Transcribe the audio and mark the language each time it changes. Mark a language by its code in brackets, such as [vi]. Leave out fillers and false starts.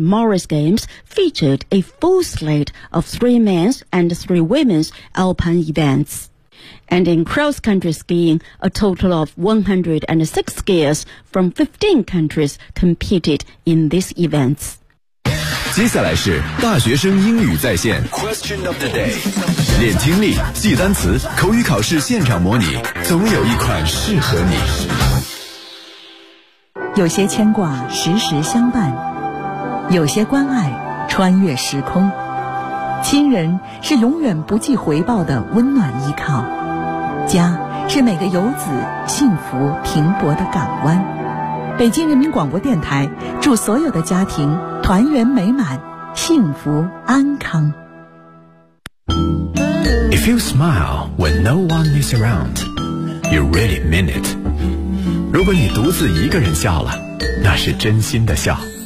[en] Moritz Games featured a full slate of 3 men's and 3 women's alpine events. And in cross-country skiing, a total of 106 skiers from 15 countries competed in these events. [zh] 接下来是大学生英语在线 [en] Question of the day. [zh] 练听力，记单词，口语考试现场模拟，总有一款适合你。有些牵挂时时相伴，有些关爱穿越时空，亲人是永远不计回报的温暖依靠，家是每个游子幸福停泊的港湾。北京人民广播电台祝所有的家庭团圆美满，幸福安康。 [en] If you smile when no one is around, you really mean it. [zh] 如果你独自一个人笑了，那是真心的笑。